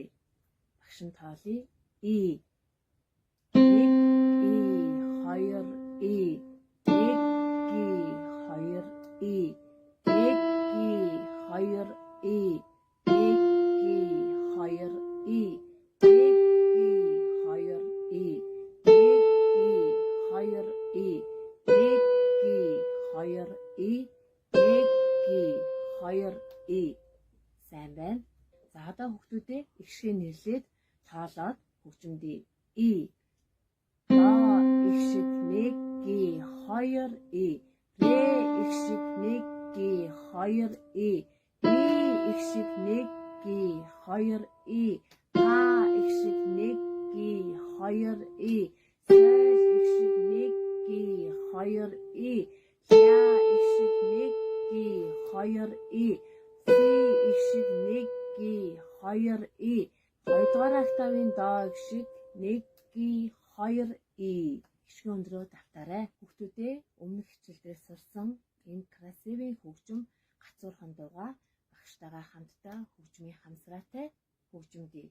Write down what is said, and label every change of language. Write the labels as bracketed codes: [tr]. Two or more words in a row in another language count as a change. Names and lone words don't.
[mn] Багшин тоолъё. И 1 2 И 1 2 И 1 2 И 1 2 И 1 2 И 1 2 И 1 2 И 2 И. Сайн байна. За одоо хүүхдүүдээ ихшгээ нэрлээд тоолоод хөгжимдээ. И до ихшиг 1 2 И ре ихшиг 1 2 И ми ихшиг 1 2 И та ихшиг 1 2 И соль ихшиг 1 2 И ля ихшиг 1 2 И си ихшиг 1 2 И хоёрдугаар октавын до ихшиг 1 2 И. Ихшгийн өндрөө давтаарай. Хүүхдүүдээ өмнөх хичээлдээ сурсан энэ красивын хөгжим гацуурхан дуугаа багштайгаа хамтдаа хөгжмийн хамсраатай хөгжимдээ.